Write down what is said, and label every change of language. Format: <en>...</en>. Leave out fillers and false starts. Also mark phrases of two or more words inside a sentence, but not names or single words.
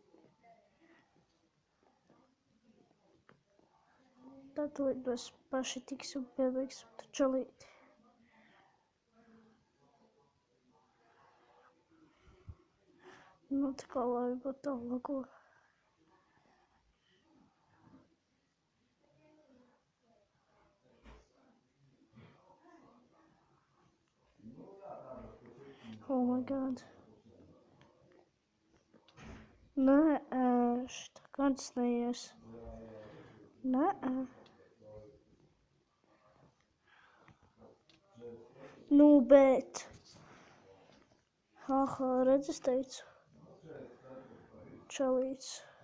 <lv>Tad mēs paši tiksim piebeigsim tu čalīti. Tā kā lai būtu tālāko.</lv> <en>Oh my god.</en> <lv>Nē, šitā kāds neies. Nē. Bet. Redz, es teicu. Čalīts.</lv>